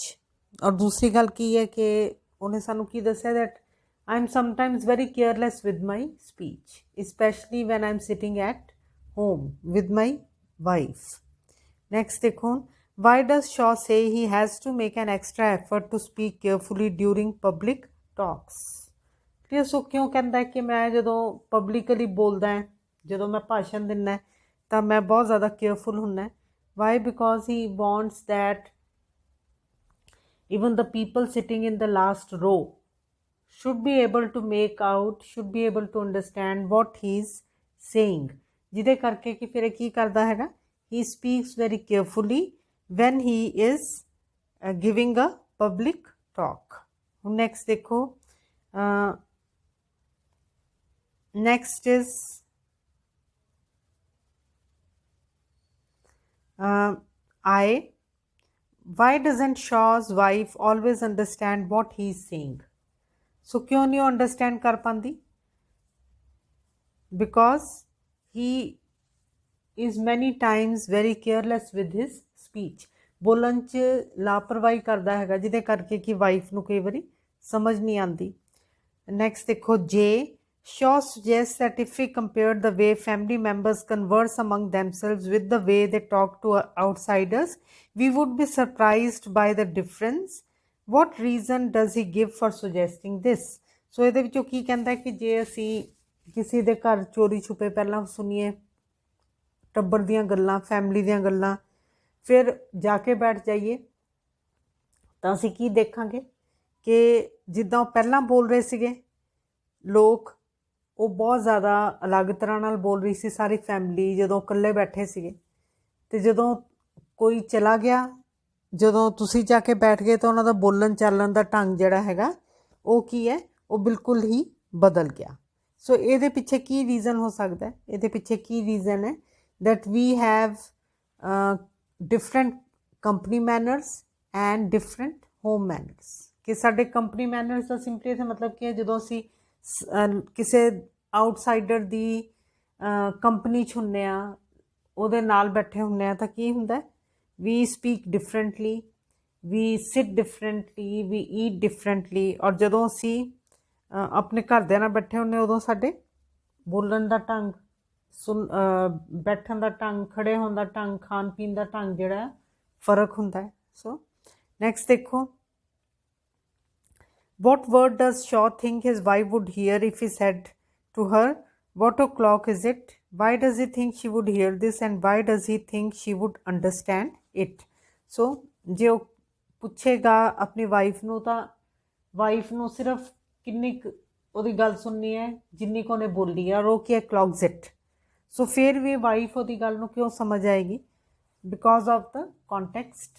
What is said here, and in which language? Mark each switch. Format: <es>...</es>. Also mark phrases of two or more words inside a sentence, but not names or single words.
<pa>ਔਰ ਦੂਸਰੀ ਗੱਲ ਕੀ ਹੈ ਕਿ ਉਹਨੇ ਸਾਨੂੰ ਕੀ ਦੱਸਿਆ</pa> <en>that I am sometimes very careless with my speech, especially when I am sitting at home with my wife। Next देखो, why does Shaw say he has to make an extra effort to speak carefully during public talks?</en> <pa>क्लियर।</pa> <hi>सो क्यों कहता है कि मैं</hi> <pa>ਜਦੋਂ ਪਬਲਿਕਲੀ ਬੋਲਦਾ ਹੈ, ਜਦੋਂ ਮੈਂ ਭਾਸ਼ਣ ਦਿੰਦਾ ਹੈ ਤਾਂ ਮੈਂ ਬਹੁਤ ਜ਼ਿਆਦਾ ਕੇਅਰਫੁਲ ਹੁੰਦਾ ਹੈ। why?</pa> <en>because he wants that even the people sitting in the last row should be able to make out, should be able to understand what he is saying।</en> <pa>ਜਿਹਦੇ ਕਰਕੇ ਕਿ ਫਿਰ ਕੀ ਕਰਦਾ ਹੈਗਾ,</pa> <en>he speaks very carefully when he is giving a public talk। ਹੁਣ next ਦੇਖੋ, next is why doesn't Shaw's wife always understand what he is saying?</en> <hi>So क्यों नहीं understand कर पाती?</hi> <en>Because he is many times very careless with his speech।</en> <pa>ਬੋਲਣ 'ਚ ਲਾਪਰਵਾਹੀ ਕਰਦਾ ਹੈਗਾ ਜਿਹਦੇ ਕਰਕੇ ਕਿ ਵਾਈਫ ਨੂੰ ਕਈ ਵਾਰੀ ਸਮਝ ਨਹੀਂ ਆਉਂਦੀ।</pa> <en>ਨੈਕਸਟ</en> <pa>ਦੇਖੋ, ਜੇ</pa> <en>Shaw suggests that if we compared the way family members converse among themselves with the way they talk to outsiders, we would be surprised by the difference। What reason does he give for suggesting this?</en> <pa>So ਇਹਦੇ ਵਿੱਚੋਂ ਕੀ ਕਹਿੰਦਾ ਕਿ ਜੇ ਅਸੀਂ ਕਿਸੇ ਦੇ ਘਰ ਚੋਰੀ ਛੁਪੇ ਪਹਿਲਾਂ ਸੁਣੀਏ ਟੱਬਰ ਦੀਆਂ ਗੱਲਾਂ, ਫੈਮਿਲੀ ਦੀਆਂ ਗੱਲਾਂ, ਫਿਰ ਜਾ ਕੇ ਬੈਠ ਜਾਈਏ ਤਾਂ ਅਸੀਂ ਕੀ ਦੇਖਾਂਗੇ ਕਿ ਜਿੱਦਾਂ ਉਹ ਪਹਿਲਾਂ ਬੋਲ ਰਹੇ ਸੀਗੇ ਲੋਕ, ਉਹ ਬਹੁਤ ਜ਼ਿਆਦਾ ਅਲੱਗ ਤਰ੍ਹਾਂ ਨਾਲ ਬੋਲ ਰਹੀ ਸੀ ਸਾਰੀ ਫੈਮਿਲੀ ਜਦੋਂ ਇਕੱਲੇ ਬੈਠੇ ਸੀਗੇ। ਅਤੇ ਜਦੋਂ ਕੋਈ ਚਲਾ ਗਿਆ, ਜਦੋਂ ਤੁਸੀਂ ਜਾ ਕੇ ਬੈਠ ਗਏ ਤਾਂ ਉਹਨਾਂ ਦਾ ਬੋਲਣ ਚਾਲਣ ਦਾ ਢੰਗ ਜਿਹੜਾ ਹੈਗਾ ਉਹ ਕੀ ਹੈ, ਉਹ ਬਿਲਕੁਲ ਹੀ ਬਦਲ ਗਿਆ। ਸੋ ਇਹਦੇ ਪਿੱਛੇ ਕੀ ਰੀਜ਼ਨ ਹੋ ਸਕਦਾ? ਇਹਦੇ ਪਿੱਛੇ ਕੀ ਰੀਜ਼ਨ ਹੈ</pa> <en>that we have different company manners and different home manners।</en> <pa>ਕਿ ਸਾਡੇ</pa> <en>company manners</en> <pa>ਦਾ ਸਿੰਪਲੀ ਇਹਦਾ ਮਤਲਬ ਕੀ ਹੈ, ਜਦੋਂ ਅਸੀਂ ਕਿਸੇ ਆਊਟਸਾਈਡਰ ਦੀ ਕੰਪਨੀ 'ਚ ਹੁੰਦੇ ਹਾਂ, ਉਹਦੇ ਨਾਲ ਬੈਠੇ ਹੁੰਦੇ ਹਾਂ, ਤਾਂ ਕੀ ਹੁੰਦਾ,</pa> <en>we speak differently, we sit differently, we eat differently.</en> <pa>ਔਰ ਜਦੋਂ ਅਸੀਂ ਆਪਣੇ ਘਰਦਿਆਂ ਨਾਲ ਬੈਠੇ ਹੁੰਦੇ ਉਦੋਂ ਸਾਡੇ ਬੋਲਣ ਦਾ ਢੰਗ, ਬੈਠਣ ਦਾ ਢੰਗ, ਖੜੇ ਹੋਣ ਦਾ ਢੰਗ, ਖਾਣ ਪੀਣ ਦਾ ਢੰਗ ਜਿਹੜਾ ਫਰਕ ਹੁੰਦਾ ਹੈ। ਸੋ ਨੈਕਸਟ ਦੇਖੋ,</pa> <en>what word does Shaw think his wife would hear if he said to her, what o'clock is it? Why does he think she would hear this and why does he think she would understand it?</en> <pa>So ਜੇ ਉਹ ਪੁੱਛੇਗਾ ਆਪਣੀ ਵਾਈਫ ਨੂੰ ਤਾਂ ਵਾਈਫ ਨੂੰ ਸਿਰਫ ਕਿੰਨੀ ਕੁ ਉਹਦੀ ਗੱਲ ਸੁਣਨੀ ਹੈ ਜਿੰਨੀ ਕੁ ਉਹਨੇ ਬੋਲੀ ਹੈ, ਔਰ ਉਹ ਕੀ ਹੈ,</pa> <en>clocks it.</en> <pa>ਸੋ ਫਿਰ ਵੀ ਵਾਈਫ ਉਹਦੀ ਗੱਲ ਨੂੰ ਕਿਉਂ ਸਮਝ ਆਏਗੀ?</pa> <en>because of the context.</en>